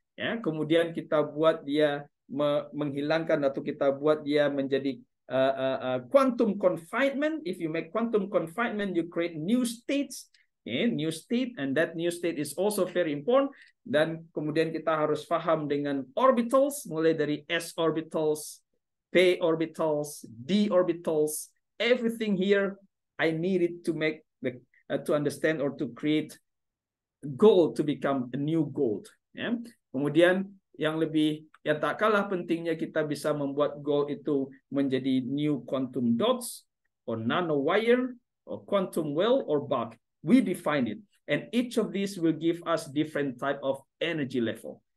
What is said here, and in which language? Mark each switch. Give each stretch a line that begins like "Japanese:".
Indonesian: Ya, kemudian kita buat dia menghilangkan atau kita buat dia menjadi quantum confinement.
English: If you make quantum confinement, you create new states. New state, and that new state is also very important.
Indonesian: Dan kemudian kita harus paham dengan
English: orbitals,
Indonesian: mulai dari
English: s orbitals, p orbitals, d orbitals, everything here I needed to make to understand or to create gold to become a new gold. Ya.
Indonesian: Kemudian yang tak kalah pentingnya, kita bisa membuat gold itu menjadi
English: new quantum dots or nanowire or quantum well or bulk. We define it, and each of these will give us different type of energy level.